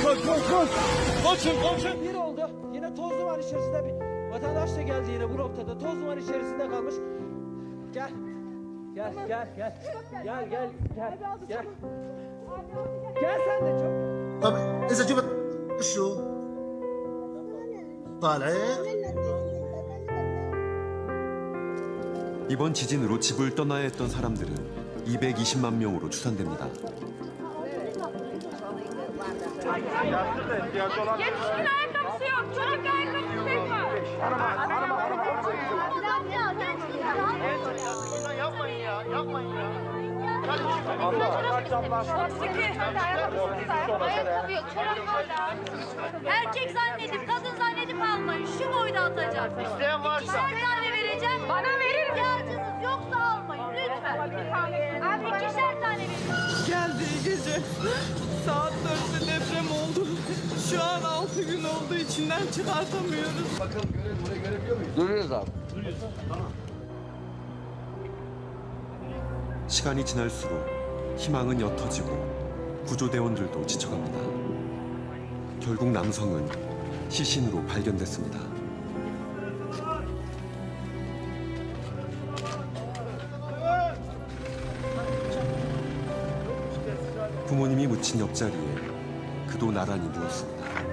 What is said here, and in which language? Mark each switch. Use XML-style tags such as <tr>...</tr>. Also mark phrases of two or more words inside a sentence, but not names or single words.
<tr>Koşun. Bir oldu. Yine toz duman içerisinde bir vatandaş da geldi yine bu noktada. Toz duman içerisinde kalmış. Gel. Gel. Gel sen de çok.</tr> <ar>طب اذا جبت شو طالعين</ar> <ko>이번 지진으로 집을 떠나야 했던 사람들은 220만 명으로 추산됩니다.</ko> <tr>Yetişkin ayakkabısı yok. Çocuk ayakkabısı tek var. Yapmayın ya. Ayakkabı yok. Çorap var. Erkek zannedip, kadın zannedip almayın. Şu boyda atacak. İsteyen varsa. İkişer tane vereceğim. Bana verir. İhtiyacınız yoksa almayın. Lütfen. İkişer tane verin. Geldiği gece saat 4'te deprem oldu. Şu an 6 gün oldu, içinden çıkartamıyoruz. Duruyoruz abi.</tr> <ko>시간이 지날수록 희망은 옅어지고 구조대원들도 지쳐갑니다. 결국 남성은 시신으로 발견됐습니다. 부모님이 묻힌 옆자리에 그도 나란히 누웠습니다.</ko>